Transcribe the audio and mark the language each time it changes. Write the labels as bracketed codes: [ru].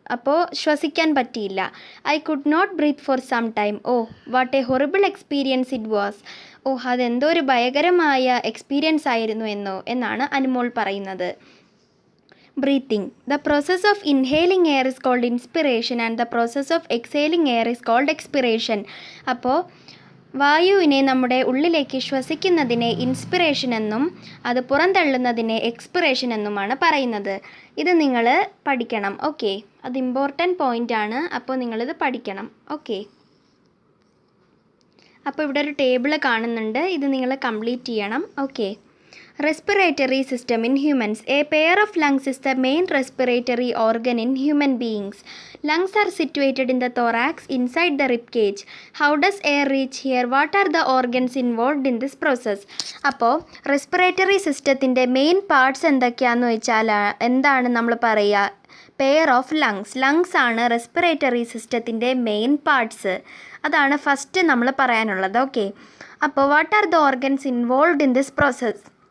[ml] അപ്പോൾ ശ്വസിക്കാൻ പറ്റിയില്ല. [en] I could not breathe for some time. Oh what a horrible experience it was. [ml] അതെന്തോ ഒരു ഭയങ്കരമായ എക്സ്പീരിയൻസ് ആയിരുന്നു എന്നാണ് അനുമോൾ പറയുന്നത്. [en] Breathing. The process of inhaling air is called inspiration and the process of exhaling air is called expiration. [ml] അപ്പോൾ വായുവിനെ നമ്മുടെ ഉള്ളിലേക്ക് ശ്വസിക്കുന്നതിനെ ഇൻസ്പിറേഷൻ എന്നും അത് പുറന്തള്ളുന്നതിനെ എക്സ്പിറേഷൻ എന്നുമാണ് പറയുന്നത്. ഇത് നിങ്ങൾ പഠിക്കണം. ഓക്കെ, അത് ഇമ്പോർട്ടൻറ്റ് പോയിൻ്റ് ആണ്. അപ്പോൾ നിങ്ങളിത് പഠിക്കണം. ഓക്കെ, അപ്പോൾ ഇവിടെ ഒരു ടേബിൾ കാണുന്നുണ്ട്, ഇത് നിങ്ങൾ കംപ്ലീറ്റ് ചെയ്യണം. [en] Okay. Respiratory system in humans. A pair of lungs is the main respiratory organ in human beings. Lungs are situated in the thorax inside the rib cage. How does air reach here? What are the organs involved in this process? [ml] അപ്പോൾ respiratory സിസ്റ്റത്തിൻ്റെ main parts എന്തൊക്കെയാണെന്ന് വെച്ചാൽ എന്താണ് നമ്മൾ പറയുക? Pair of lungs ആണ് respiratory സിസ്റ്റത്തിൻ്റെ main parts. അതാണ് ഫസ്റ്റ് നമ്മൾ പറയാനുള്ളത്. ഓക്കെ, അപ്പോൾ [en] What are the organs involved in this process?